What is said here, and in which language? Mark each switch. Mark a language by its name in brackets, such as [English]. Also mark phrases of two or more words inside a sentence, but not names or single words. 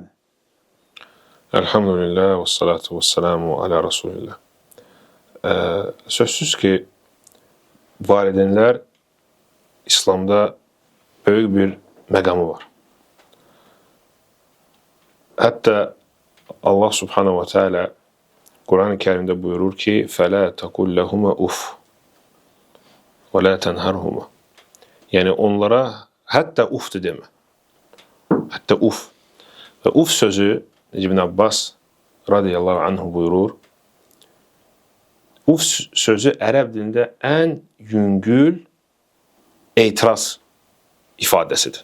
[Arabic] الحمد لله والصلاة والسلام على رسول الله. [Azerbaijani] Sözsüz ki, valideynlər İslamda böyük bir məqamı var. Hətta Allah [Arabic] سبحانه وتعالى [Azerbaijani] Quran-ı Kerimdə buyurur ki, [Arabic] فَلَا تَقُلْ لَهُمَا اُفْ وَلَا تَنْهَرْهُمَا. [Azerbaijani] Yəni onlara hətta ufdur demə. Hətta uf. Və uf sözü İbn Abbas [Arabic] رضي الله عنه [Azerbaijani] buyurur. Uf sözü ərəb dilində ən yüngül etiraz ifadəsidir.